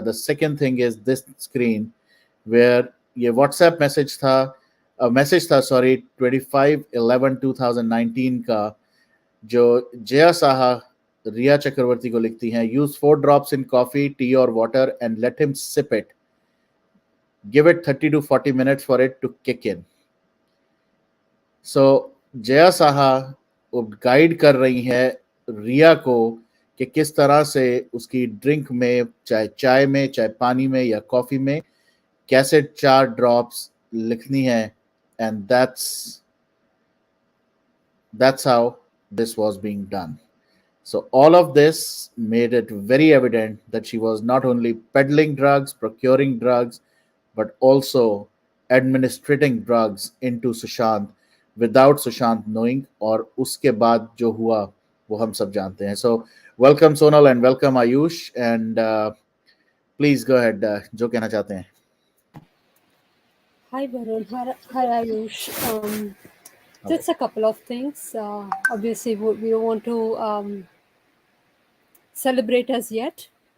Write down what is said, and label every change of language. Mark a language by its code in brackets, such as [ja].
[en] the second thing is this screen where ये WhatsApp message था sorry 25/11/2019 का, [hi] जो जया साहा रिया चक्रवर्ती को लिखती हैं, [en] Use 4 drops in coffee, tea और water and let him sip it, give it 30 to 40 minutes for it to kick in. [hi] So Jaya Saha guide कर रही है रिया को कि किस तरह से उसकी ड्रिंक में, चाहे चाय में, चाहे पानी में या कॉफी में, कैसे 4 ड्रॉप्स लिखनी है। [en] And that's how this was being done. So all of this made it very evident that she was not only peddling drugs, procuring drugs, but also administrating drugs into Sushant without Sushant knowing. [hi] और उसके बाद जो हुआ वो हम सब जानते हैं. [en] So welcome Sonal and welcome Ayush, and please go ahead, [hi] जो कहना चाहते हैं. [en] Hi Varun, hi Ayush. Just a couple of things. Obviously, we don't want to celebrate as yet.